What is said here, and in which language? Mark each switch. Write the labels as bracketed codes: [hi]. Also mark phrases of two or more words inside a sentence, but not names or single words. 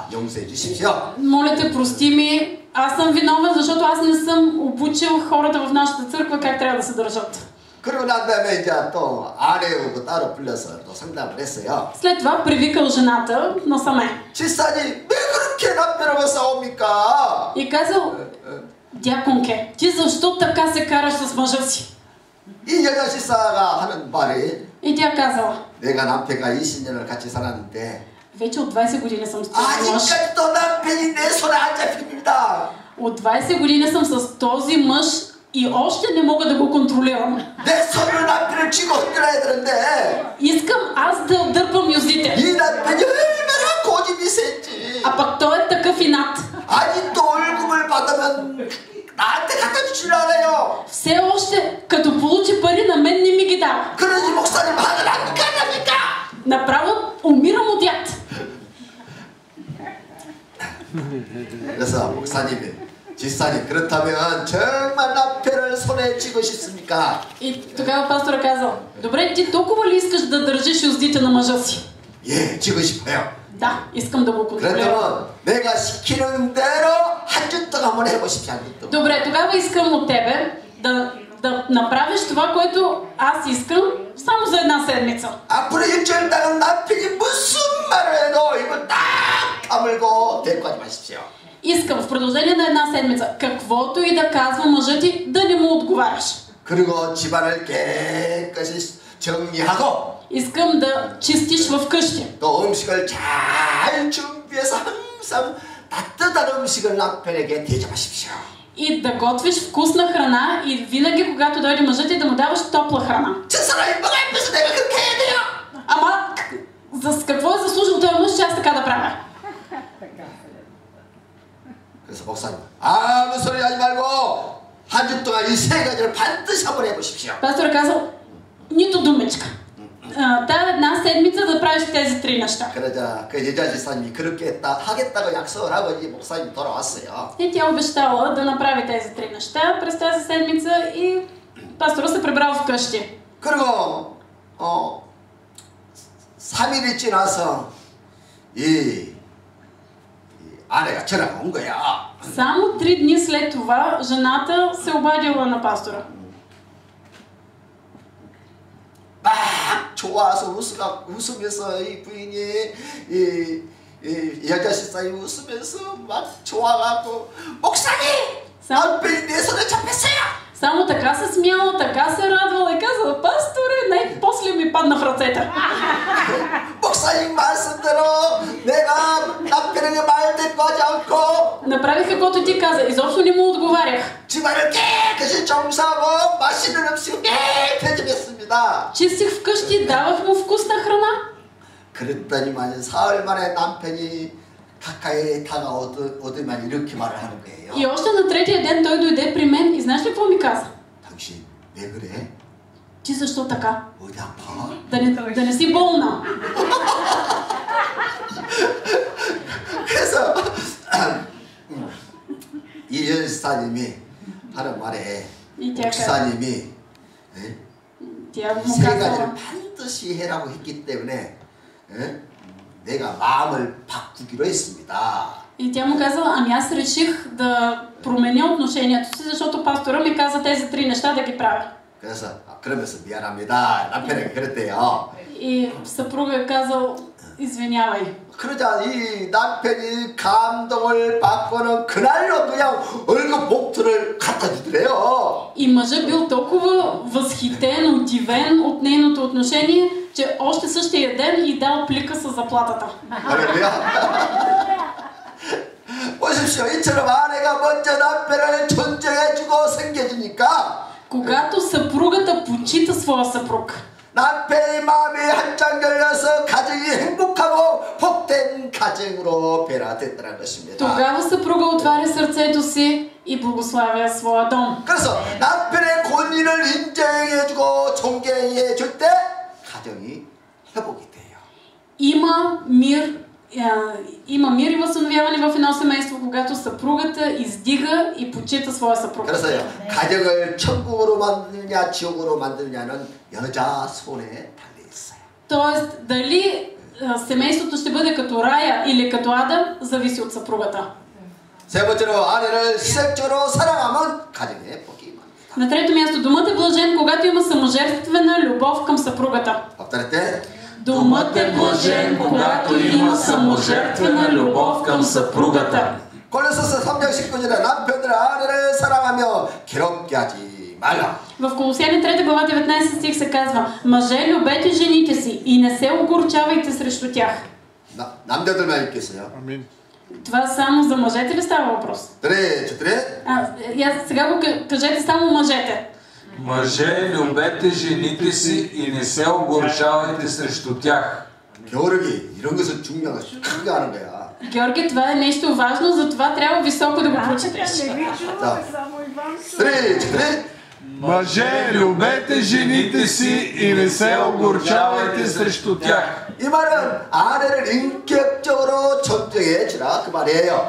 [ko] 용서해 주십시오. [bg] Моля те, прости ми, аз съм виновен, защото аз не съм обучил хората в нашата църква как трябва да се държат. [ko] 그러고 난 다음에 이제 또 아내하고 따로 불러서 또 상담을 했어요. [bg] След това привикал жената насаме. [ko] 집사님 왜 그렇게 남편하고 싸웁니까? [bg] И казал, дяконке, ти защо така се караш с мъжа си? [ko] 이 여자 집사가 하는 말이 [bg] И тя казала, [ko] 내가 남편과 20년을 같이 살았는데 [bg] вече от 20 години съм с този мъж. [ko] 아직까지도 남편이 내 손에 안 잡힙니다. [bg] От 20 години съм с този мъж и още не мога да го контролирам. [ko] 내 손으로 남편을 쥐고 흔들어야 되는데 [bg] Искам аз да дърпам юздите. [ko] 이 남편이 얼마나 고집이 센지 [bg] А пък той е такъв инат. [ko] 아직도 월급을 받으면 나한테 갖다 주질 않아요. [bg] Все още, като получи пари, на мен не ми ги дава. [ko] 그러지 목사님 하늘 안 가랍니까? [bg] Направо умирам от яд. [ko] 그래서 목사님이 집사님 그렇다면 정말 남편을 손에 쥐고 싶습니까? [bg] И тогава пастора казал, добре, ти толкова ли искаш да държиш юздите на мъжа си? [ko] 예, 쥐고 싶어요. [bg] Да, искам да го контролирам. [ko] 그렇다면 내가 시키는 대로 한 주 동안 한번 해보십시오. 한 주 동안. [bg] Добре, тогава искам от тебе да направиш това, което аз искам, само за една седмица. [ko] 앞으로 일주일 동안 남편이 무슨 말을 해도 이거 딱 다물고 대꾸하지 마십시오. [bg] Искам в продължение на една седмица, каквото и да казва мъжът ти, да не му отговаряш. [ko] 그리고 집안을 깨끗이 정리하고 [bg] Искам да чистиш в къщи. [ko] 또 음식을 잘 준비해서 항상 따뜻한 음식을 남편에게 대접하십시오. [bg] И да готвиш вкусна храна и винаги, когато дойде мъжът ти, да му даваш топла храна. [ko] 저 사람이 뭐가 앞에서 내가 그렇게 해야 돼요? [bg] Ама, с какво е заслужил този мъж, че аз така да правя? [ko] 그래서 목사님 아무 소리 하지 말고 한 주 동안 이 세 가지를 반드시 한번 해보십시오. [bg] Пастор казал, нито думичка. Та една седмица да правиш тези три неща. [ko] 그러자 그 여자 집사님이 그렇게 하겠다고 약속을 하고 이제 목사님이 돌아왔어요. [bg] И тя обещала да направи тези три неща през тази седмица и пастора се прибрал вкъщи. [ko] 그리고 3일이 지나서 이 아내가 전화가 온 거야. [bg] Само 3 дни след това жената се обадила на пастора. [ko] 막 좋아서 웃으면서 이 부인이 이 여자 집사님이 웃으면서 막 좋아가고 목사님 남편이 내 손에 잡혔어요. [bg] Само така се смяла, така се радвала и казала, пасторе, най-после ми падна в ръцете. [ko] 목사님 말씀대로 내가 남편에게 말 대꾸하지 않고 [bg] Направих каквото ти каза, изобщо не му отговарях. [ko] 집안을 깨끗이 청소하고 맛있는 음식을 매일 대접했습니다. [bg] Чистих вкъщи, давах му вкусна храна. [ko] 그랬더니만 사흘 만에 남편이 가까이 다가오더만 이렇게 말을 하는 거예요. [bg] И още на третия ден той дойде при мен и знаеш ли какво ми каза? [ko] 당신 왜 그래? [bg] Ти защо така? [ko] 어디 아파? [bg] Да не си болна. [ko] 그래서 이 여사님이 하는 말에 목사님이 [bg] Тя му [ko] 세 [bg] казала, [ko] 가지를 반드시 해라고 했기 때문에 내가 마음을 바꾸기로 했습니다. [bg] И тя му казала, ами аз реших да променя отношението си, защото пастора ми каза тези три неща да ги правя. [ko] 그래서 그러면서 미안합니다. 남편에게 그랬대요. [bg] И съпруга е казал, извинявай. [ko] 그러자 이 남편이 감동을 받고는 그날로 그냥 월급 봉투를 갖다 주더래요. [bg] И мъжът бил толкова възхитен, удивен от нейното отношение, че още същия ден и дал плика с заплатата. [ko] 할렐루야. 보십시오. 이처럼 아내가 먼저 남편을 존중해주고 섬겨주니까 [bg] Когато съпругата почита своя съпруг, [ko] 남편의 마음이 한장 열려서 가정이 행복하고 복된 가정으로 변화됐다는 것입니다. [bg] тогава съпруга отваря сърцето си и благославя своя дом. [ko] 그래서 남편의 권위를 인정해주고 존경해줄 때 가정이 회복이 돼요. [bg] Има мир и възстановяване в едно семейство, когато съпругата издига и почита своя съпруг. [ko] 그래서요, 가정을 천국으로 만드느냐 지옥으로 만드느냐는 여자 손에 달려 있어요. [bg] Тоест, дали семейството ще бъде като рая или като Адам, зависи от съпругата. [ko] 세 번째로 아내를 시색적으로 사랑하면 가정에 복이 임합니다. [bg] На трето място, домът е блажен, когато има саможертвена любов към съпругата. повторете. Домът е блажен, когато има саможертвена любов към съпругата. [ko] 골로새서 3장 19절에 남편들 아내를 사랑하며 괴롭게 하지 말라. [bg] В Колосяни 3 глава 19 стих се казва: мъже, любете жените си и не се огорчавайте срещу тях. [ko] 남자들만 읽겠어요. 아멘. [bg] Това само за мъжете ли става въпрос? Сега го кажете само мъжете. Мъже, любете жените си и не се огорчавайте срещу тях. Георги, [ko] 이런 것은 중요한 크게 하는 거야. [bg] Георги, това е нещо важно, затова трябва високо да го прочетеш. Мъже, любете жените си и не се огорчавайте срещу тях. [ko] 이 말은 아내를 인격적으로 존중해 주라 그 말이에요.